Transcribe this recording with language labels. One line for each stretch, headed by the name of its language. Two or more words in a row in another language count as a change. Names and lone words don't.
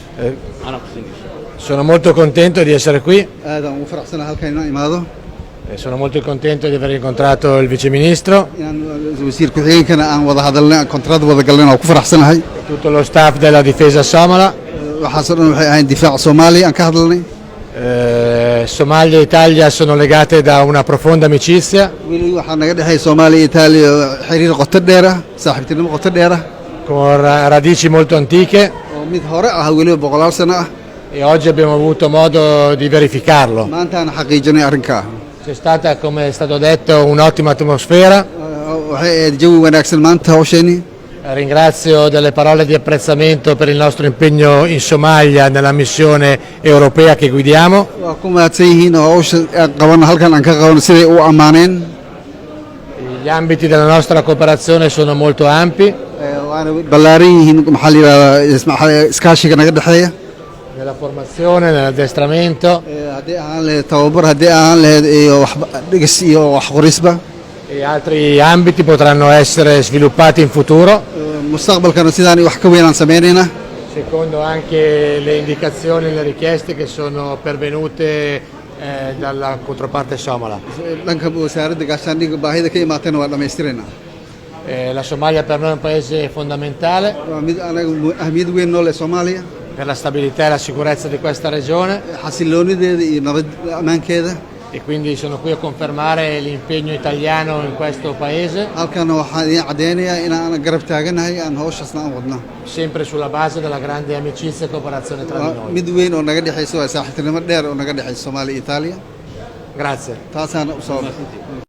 Italian: Sono molto contento di essere qui
Somali: aadaan ugu faraxsanahay halkan inaan imaado
Italian: e sono molto contento di aver incontrato il Vice Ministro
Somali: inaan wasiir ku-xigeenkana aan wada hadalnay aan kontraad wada galnay aan ku faraxsanahay
Italian: e tutto lo staff della difesa somala.
Somali: waxaasoo dhan waxay ahayn difaaca Soomaaliya aan ka hadalnay
Italian: Somalia e Italia sono legate da una profonda amicizia
Somali: weli waxaa naga dhexeeya Soomaaliya iyo Itaaliya xiriir qoto dheer ah saaxiibtinimo qoto dheer ah
Italian: con radici molto antiche
Somali: oo mid hore ah weliba boqolaal sano ah
Italian: e oggi abbiamo avuto modo di verificarlo.
Somali: maanta aan xaqiijinay arrinkaa
Italian: C'è stata, come è stato detto, un'ottima atmosfera.
Somali: waxay ahayd jawi wanaagsan maanta hawsheeni
Italian: Ringrazio delle parole di apprezzamento per il nostro impegno in Somalia nella missione europea che guidiamo.
Somali: waa ku mahadsan yihiin oo hawsha aan qabano halkan aan ka qabano siday u ammaaneen
Italian: Gli ambiti della nostra cooperazione sono molto ampi.
Somali: waana ballaaran yihiin maxaa la yidhahdaa iskaashiga naga dhexeeya
Italian: Nella formazione, nell'addestramento
Somali: haddii ahaan lahayd tababar haddii ahaan lahayd iyo dhigis iyo wax qorisba
Italian: e altri ambiti potranno essere sviluppati in futuro,
Somali: mustaqbalkana sidaan wax ka weyn aan sameynayna
Italian: secondo anche le indicazioni e le richieste che sono pervenute dalla controparte somala.
Somali: dhanka wasaaradda gaashaandhigga baahida ka imaatayna waa dhammaystiraynaa
Italian: La Somalia per noi è un paese fondamentale
Somali: waa mid anaga ahmiyad weyn noo leh Soomaaliya
Italian: per la stabilità e la sicurezza di questa regione
Somali: xasiloonideeda iyo nabad ammaankeeda
Italian: e quindi sono qui a confermare l'impegno italiano in questo paese,
Somali: halkana waxaan idiin caddeynayaa inaan garab taaganahay aan hawshaasna aan wadna
Italian: sempre sulla base della grande amicizia e cooperazione tra di
Somali: waa
Italian: noi.
Somali: mid weyn oo naga dhexaysa waa saaxiibtinimo dheer oo naga dhexaysa Soomaaliya iyo Itaaliya
Italian: Grazie.
Somali: taasaana u soo